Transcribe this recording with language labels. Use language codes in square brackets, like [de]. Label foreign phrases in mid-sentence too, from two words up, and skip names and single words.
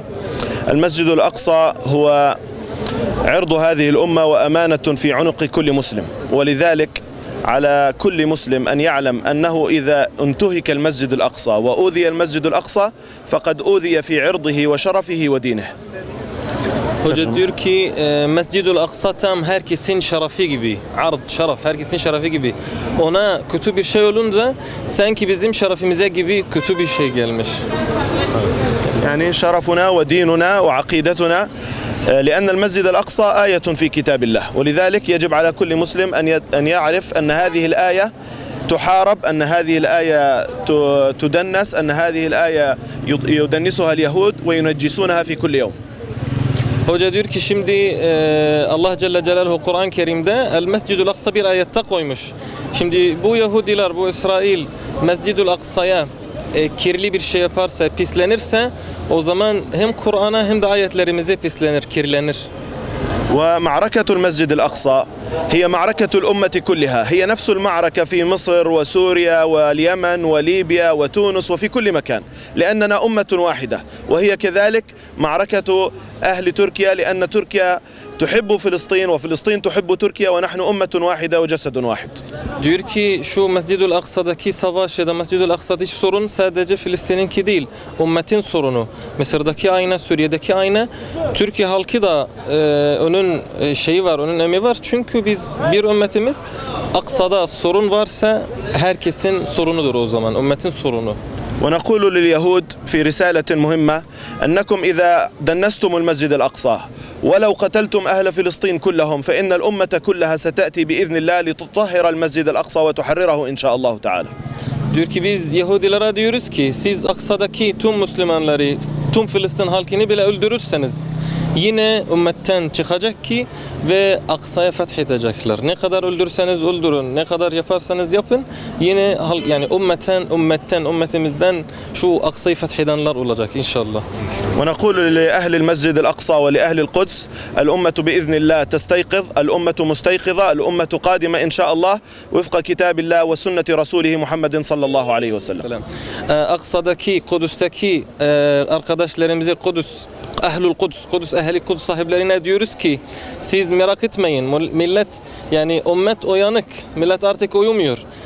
[ar] المسجد الأقصى هو عرض هذه الأمة وأمانة في عنق كل مسلم، ولذلك على كل مسلم أن يعلم أنه إذا انتهك المسجد الأقصى وأوذي المسجد الأقصى فقد أوذي في عرضه وشرفه ودينه. [tr] Hoca diyor ki Mescid-ül Aksa tam herkesin şerefı gibi, ard, şeref, herkesin şerefi gibi. Ona kötü bir şey olunca sanki bizim şerefimize gibi kötü bir şey gelmiş. [ar] يعني شرفنا وديننا وعقيدتنا لأن المسجد الأقصى آية في كتاب الله، ولذلك يجب على كل مسلم أن يعرف أن هذه الآية تحارب، أن هذه الآية تدنس، أن هذه الآية يدنسها اليهود وينجسونها في كل يوم. [tr] Hoca diyor ki şimdi Allah [ar] جل جلاله [tr] Kur'an-ı Kerim'de El Mescid-ül Aksa bir ayette koymuş. Şimdi bu Yahudiler, bu İsrail Mescid-ül Aksa'ya kirli bir şey yaparsa, pislenirse o zaman hem Kur'an'a hem de ayetlerimize pislenir, kirlenir. [ar] ومعركة المسجد الأقصى هي معركة الأمة كلها، هي نفس المعركة في مصر وسوريا واليمن وليبيا وتونس وفي كل مكان، لأننا أمة واحدة، وهي كذلك معركة أهل تركيا، لأن تركيا تحب فلسطين وفلسطين تحب تركيا، ونحن أمة واحدة وجسد واحد. [tr] Diyor ki şu Mescid-ül Aksa'daki savaş ya da Mescid-ül Aksa'daki sorun sadece Filistin'inki değil, ümmetin sorunu. Mısır'daki aynı, Suriye'deki aynı. Türkiye halkı da onun şeyi var, onun emeği var. Çünkü biz bir ümmetimiz, Aksa'da sorun varsa herkesin sorunudur o zaman, ümmetin sorunu. [ar] ونقول لليهود في رسالة مهمة أنكم إذا دنستم المسجد الأقصى ولو قتلتم أهل فلسطين كلهم فإن الأمة كلها ستأتي بإذن الله لتطهر المسجد الأقصى وتحرره إن شاء الله تعالى. [tr] Diyor ki biz Yahudilere diyoruz ki siz Aksa'daki tüm Müslümanları, tüm Filistin halkını bile öldürürseniz yine ümmetten çıkacak ki ve Aksa'ya fethedecekler. Ne kadar öldürseniz öldürün, ne kadar yaparsanız yapın, yine yani ümmetimizden şu Aksa'yı fethedenler olacak inşallah. [ar] ونقول لأهل المسجد الأقصى ولأهل القدس الأمة بإذن الله تستيقظ، الأمة مستيقظة، الأمة قادمة إن شاء الله وفق كتاب الله وسنة رسوله محمد صلى الله عليه وسلم. [tr] Aksa'daki, Kudüs'teki arkadaşlarımızı Ehlül Kudüs ehli Kudüs sahiplerine diyoruz ki siz merak etmeyin, millet yani ümmet uyanık, millet artık uyumuyor.